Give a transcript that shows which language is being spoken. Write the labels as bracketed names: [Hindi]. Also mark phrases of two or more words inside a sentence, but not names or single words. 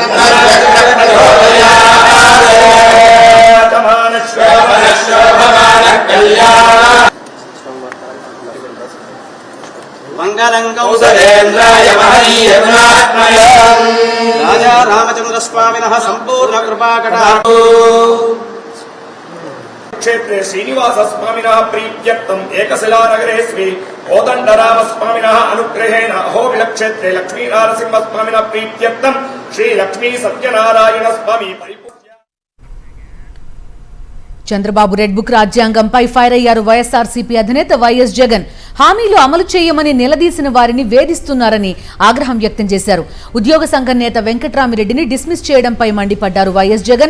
[Sanskrit] मंगलं कौसलेन्द्राय महनीयगुणात्मने राजा रामचंद्र स्वामिनः संपूर्ण कृपाकटाक्षो क्षेत्रे श्रीनिवास स्वामिनः प्रीत्यर्थम् एकशिलानगरे श्री कोदण्डरामस्वामिनः अनुग्रहेण अहोबिलक्षेत्रे लक्ष्मीनारसिंहस्वामिनः प्रीत्यर्थम् श्री लक्ष्मी सत्यनारायण स्वामी परिपूज्य [Telugu] చంద్రబాబు రెడ్ బుక్ రాజ్యాంగంపై ఫైర్ అయ్యారు వైఎస్ఆర్సీపీ అధినేత వైఎస్ జగన్. హామీలు అమలు చేయమని నిలదీసిన వారిని వేధిస్తున్నారని ఆగ్రహం వ్యక్తం చేశారు. ఉద్యోగ సంఘం నేత వెంకట్రామిరెడ్డిని డిస్మిస్ చేయడంపై మండిపడ్డారు వైఎస్ జగన్.